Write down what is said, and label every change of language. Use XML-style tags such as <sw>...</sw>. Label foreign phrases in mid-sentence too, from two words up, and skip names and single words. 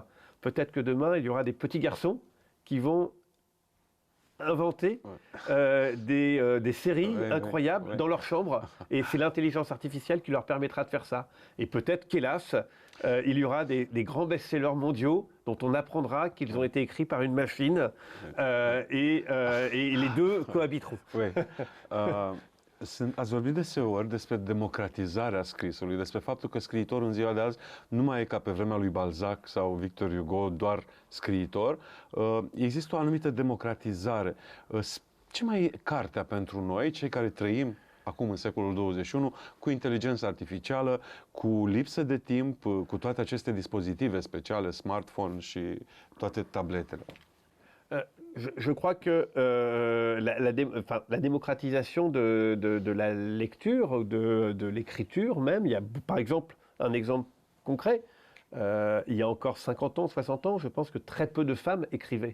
<fr>Peut-être que demain, il y aura des petits garçons qui vont inventer des séries incroyables dans leur chambre. Et c'est l'intelligence artificielle qui leur permettra de faire ça. Et peut-être qu'hélas, il y aura des grands best-sellers mondiaux dont on apprendra qu'ils ont été écrits par une machine et les deux cohabiteront. Oui.</fr> <ro>Ați vorbit deseori despre democratizarea scrisului, despre faptul că scriitorul în ziua de azi nu mai e ca pe vremea lui Balzac sau Victor Hugo, doar scriitor. Există o anumită democratizare. Ce mai e cartea pentru noi, cei care trăim acum în secolul 21, cu inteligență artificială, cu lipsă de timp, cu toate aceste dispozitive speciale, smartphone și toate tabletele?</ro> <fr>Je crois que la démocratisation de la lecture, de l'écriture même, il y a par exemple un exemple concret, il y a encore 50 ans, 60 ans, je pense que très peu de femmes écrivaient.</fr>